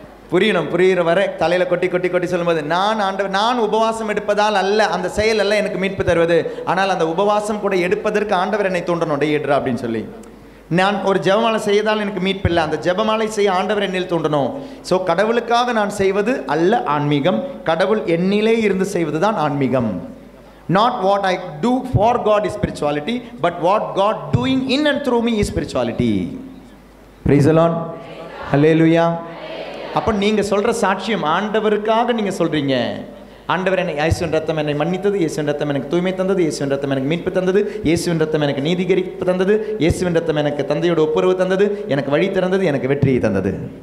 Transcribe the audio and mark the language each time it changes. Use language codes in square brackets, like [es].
[ta] புரியணும், புரிகிற வரை தலையில் கொட்டி கொட்டி கொட்டி சொல்லும்போது, நான் உபவாசம் எடுப்பதால் அல்ல, அந்த செயல் அல்ல எனக்கு மீட்பு தருவது, ஆனால் அந்த உபவாசம் கூட எடுப்பதற்கு ஆண்டவர் என்னை தூண்டணும், எடுறா அப்படின்னு சொல்லி. நான் ஒரு ஜெபமாலை செய்தால் எனக்கு மீட்பு இல்லை, அந்த ஜெபமாலை செய்ய ஆண்டவர் என்னில் தூண்டணும். ஸோ கடவுளுக்காக நான் செய்வது அல்ல ஆன்மீகம், கடவுள் என்னிலே இருந்து செய்வது தான் ஆன்மீகம். [en] Not what I do for God is spirituality, but what God doing in and through me is spirituality. Praise the Lord. Hallelujah. [ta] அப்போ நீங்கள் சொல்கிற சாட்சியம் ஆண்டவருக்காக நீங்கள் சொல்கிறீங்க. ஆண்டவர் என்னை, இயேசுவின் ரத்தம் என்னை மன்னித்தது, இயேசுவின் ரத்தம் எனக்கு தூய்மை தந்தது, இயேசுவின் ரத்தம் எனக்கு மீட்பு தந்தது, இயேசுவின் ரத்தம் எனக்கு நீதிகரிப்பு தந்தது, இயேசுவின் ரத்தம் எனக்கு தந்தையோட ஒப்புரவு தந்தது, எனக்கு வழி திறந்தது, எனக்கு வெற்றியை தந்தது.